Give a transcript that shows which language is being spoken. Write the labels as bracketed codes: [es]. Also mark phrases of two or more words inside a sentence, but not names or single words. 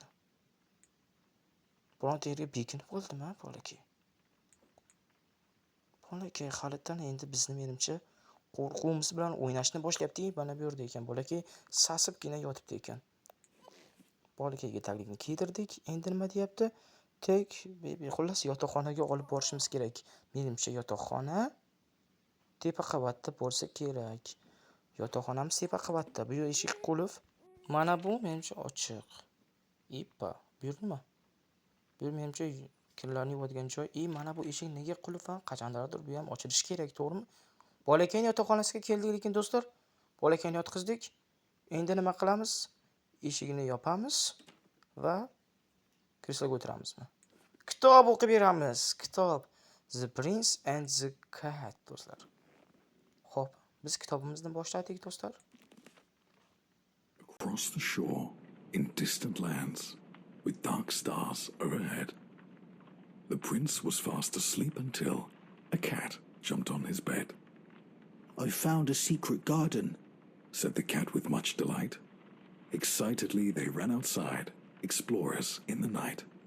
[uz] Bironta yerga bekinib qoldimi bolakay? Bolakay halitdan endi bizni menimcha qo'rquvimiz bilan o'ynashni boshlayapti. Mana bu yerda ekan bolakay sasibgina yotibdi ekan. Bolakayga taglikni kiydirdik. Endi nima deyapti? [en] Take baby. [uz] Xullas yotoqxonaga olib borishimiz kerak. Menimcha yotoqxona tepa qavatda bo'lsa kerak. Yotoqxonamiz tepa qavatda. Bu eshik qulf. Mana bu menimcha ochiq. Ippa. Bu yer nima? Bu menimcha kirlarni yuvadigan joy. Mana bu eshik nega qulf va qachonlardir bu ham ochilishi kerak, to'g'rimi? Bolakayning yotoqxonasiga keldik lekin do'stlar. Bolakayni yotqizdik. Endi nima qilamiz? Eshigini yopamiz va kresloga o'tiramizmi? Kitob o'qib beramiz. Kitob The Prince and the Cat do'stlar. Xo'p, biz kitobimizni boshladik do'stlar. [en] Across the shore in distant lands with dark stars overhead, the prince was fast asleep until a cat jumped on his bed. I found a secret garden, Said the cat with much delight. Excitedly they ran outside, explorers in the night.